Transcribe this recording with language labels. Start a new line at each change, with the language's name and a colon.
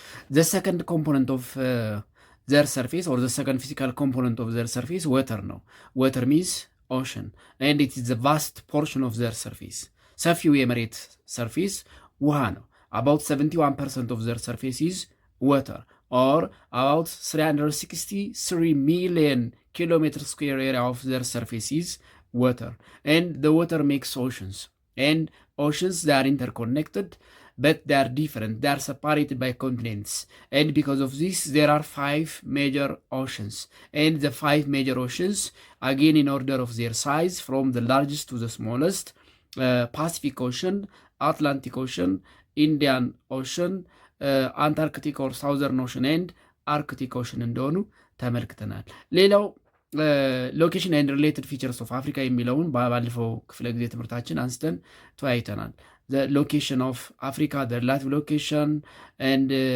English: The second component of their surface, or the second physical component of their surface, water
Amharic: ነው።
English: Water means ocean, and it is the vast portion of their surface.
Amharic: ሰፊው የመሬት ሰርፌስ ውሃ ነው።
English: About 71% of their surface is water, or about 363 million kilometer square area of their surface is water. And the water makes oceans. And oceans, they are interconnected, but they are different. They are separated by continents. And because of this, there are 5 major oceans. And the 5 major oceans, again in order of their size, from the largest to the smallest, Pacific Ocean, Atlantic Ocean, Indian Ocean, Antarctic or Southern Ocean, and Arctic Ocean
Amharic: እንደሆኑ ተመልክተናል። ሌላው
English: ሎኬሽን ኤንድ ሪሌትድ ፊቸርስ ኦፍ አፍሪካ
Amharic: የሚለውን ባለፈው ክፍለ ጊዜ ትምህርታችን አንስተን ተወያይተናል።
English: ሎኬሽን ኦፍ አፍሪካ ሪላቲቭ ሎኬሽን ኤንድ